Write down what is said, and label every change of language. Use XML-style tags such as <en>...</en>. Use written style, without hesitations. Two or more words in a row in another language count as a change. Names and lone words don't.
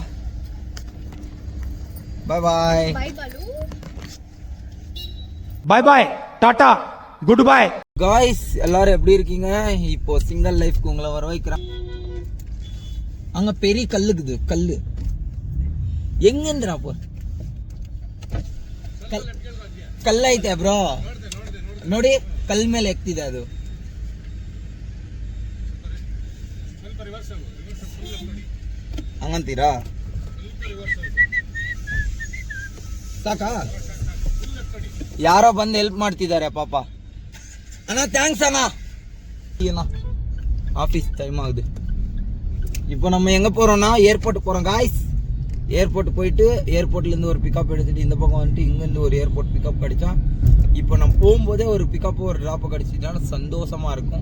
<en>bye bye. bye Balu. bye bye, tata, good bye.</en> <ta>காய்ஸ் எல்லாரும் எப்படி இருக்கீங்க? இப்போ</ta> <en>single lifeக்கு</en> <ta>உங்களை வர வைக்கிறேன். அங்க பெரிய கல்லுக்குது. கல்லு எங்கன்றா போ?</ta> <kn>ಕಲ್ಲೈತೆ ಬ್ರೋ, ನೋಡಿ ಕಲ್ ಮೇಲೆ ಎಕ್ತಿದೆ ಅದು. ಹಂಗಂತೀರಾ? ಸಾಕಾ? ಯಾರೋ ಬಂದು ಹೆಲ್ಪ್ ಮಾಡ್ತಿದ್ದಾರೆ ಪಾಪ. ಅಣ್ಣ ಥ್ಯಾಂಕ್ಸ್ ಅಣ್ಣ.</kn> <en>office time</en> <ta>ஆகுது. இப்போ நம்ம எங்கே போகிறோம்னா ஏர்போர்ட்டுக்கு போகிறோம் காய்ஸ். ஏர்போர்ட் போயிட்டு ஏர்போர்ட்லேருந்து ஒரு பிக்கப் எடுத்துகிட்டு இந்த பக்கம் வந்துட்டு இங்கேருந்து ஒரு</ta> <en>airport pickup</en> <ta>கிடைச்சா, இப்போ நம்ம போகும்போதே ஒரு பிக்கப்பு ஒரு ட்ராப்பை கிடச்சிட்டாலும் சந்தோஷமாக இருக்கும்.</ta>